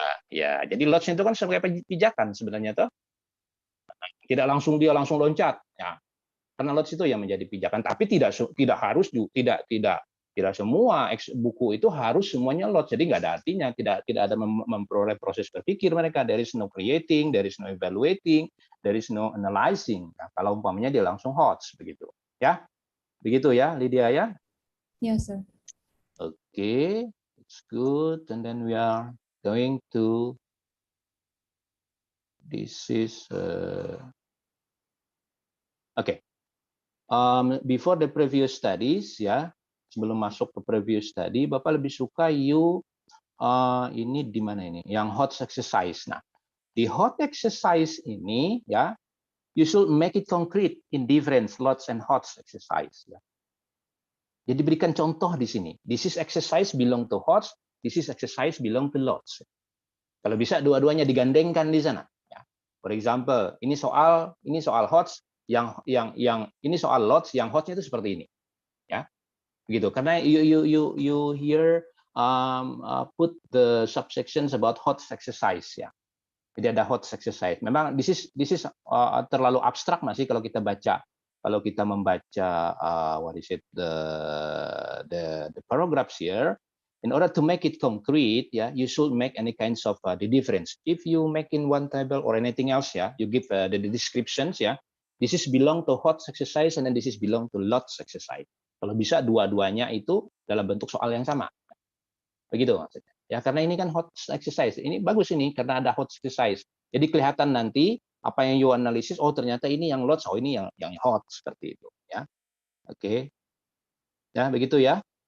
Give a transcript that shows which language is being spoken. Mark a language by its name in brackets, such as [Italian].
[Indonesian] Ya. Jadi LOTS itu kan sebagai pijakan sebenarnya toh. Tidak langsung loncat. Ya. Karena LOTS itu yang menjadi pijakan, tapi tidak harus tidak semua buku itu harus semuanya LOTS. Jadi nggak ada artinya, tidak ada memperoleh proses berpikir mereka. [English] There is no creating, there is no evaluating, there is no analyzing. [Indonesian] Nah, kalau umpamanya dia langsung HOTS begitu. Ya. Begitu ya, Lydia ya? [English] Yes, sir. Okay, it's good. And then we are going to, this is, okay. Before the previous studies [Indonesian] ya, sebelum masuk ke previous study, Bapak lebih suka ini di mana ini? [English] Yang HOTS exercise. [Indonesian] Nah, di HOTS exercise ini ya, [English] you should make it concrete in different LOTS and HOTS exercise. Ya. [Indonesian] Jadi berikan contoh di sini. [English] This is exercise belong to HOTS, this is exercise belong to LOTS. [Indonesian] Kalau bisa dua-duanya digandengkan di sana. Ya. [English] For example, [Indonesian] ini soal HOTS, yang ini soal LOTS, yang HOTS-nya itu seperti ini. Ya, begitu. [English] Karena you here put the subsections about HOTS exercise ya. [Indonesian] Jadi ada HOTS exercise. Memang [English] this is [Indonesian] terlalu abstrak masih kalau kita baca. Kalau kita membaca [English] what is it, the paragraphs here, in order to make it concrete, yeah, you should make any kinds of the difference. If you make in one table or anything else, yeah, you give the descriptions, yeah. This is belong to HOTS exercise, and then this is belong to LOTS exercise. [Indonesian] Kalau bisa dua-duanya itu dalam bentuk soal yang sama. Begitu maksudnya. Ya, karena ini kan HOTS exercise. Ini bagus ini karena ada HOTS exercise. Jadi kelihatan nanti apa yang you analisis, oh ternyata ini yang LOTS, oh ini yang HOTS seperti itu ya. Oke. Ya, begitu ya.